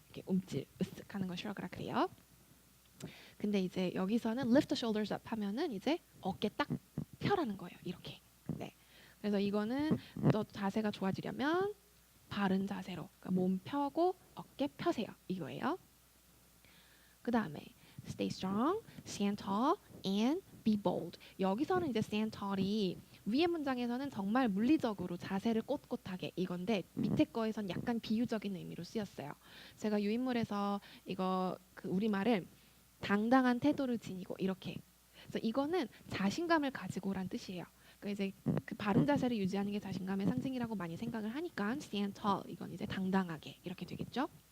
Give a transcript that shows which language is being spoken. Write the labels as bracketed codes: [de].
[ko] 이렇게 움찔 으쓱하는 건 shrug라 그래요. 근데 이제 여기서는 [en] lift the shoulders up [ko] 하면은 이제 어깨 딱 펴라는 거예요. 이렇게. 네. 그래서 이거는 또 자세가 좋아지려면 바른 자세로 그러니까 몸 펴고 어깨 펴세요. 이거예요. 그 다음에 [en] stay strong, stand tall, and be bold. [ko] 여기서는 이제 stand tall이 위의 문장에서는 정말 물리적으로 자세를 꼿꼿하게 이건데 밑에 거에선 약간 비유적인 의미로 쓰였어요. 제가 유인물에서 이거 그 우리말을 당당한 태도를 지니고 이렇게. 그래서 이거는 자신감을 가지고란 뜻이에요. 그러니까 이제 그 바른 자세를 유지하는 게 자신감의 상징이라고 많이 생각을 하니까 [en] stand tall [ko] 이건 이제 당당하게 이렇게 되겠죠.